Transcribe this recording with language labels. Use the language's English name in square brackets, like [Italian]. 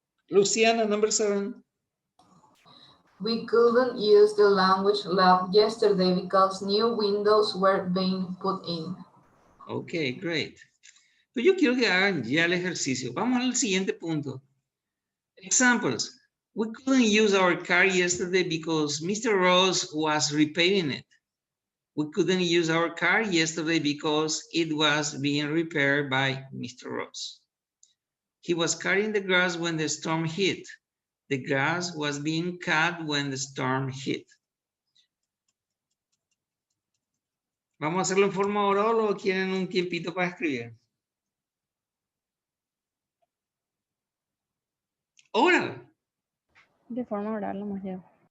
[English] Luciana, number 7. We couldn't use the language lab yesterday because new windows were being put in. Ok, great. [Spanish] Pues yo quiero que hagan ya el ejercicio. Vamos al siguiente punto. [English] Examples. We couldn't use our car yesterday because Mr. Ross was repairing it. We couldn't use our car yesterday because it was being repaired by Mr. Ross. He was cutting the grass when the storm hit. The grass was being cut when the storm hit. [Spanish] ¿Vamos a hacerlo en forma oral o quieren un tiempito para escribir? Oral. De forma oral lo hemos llevado.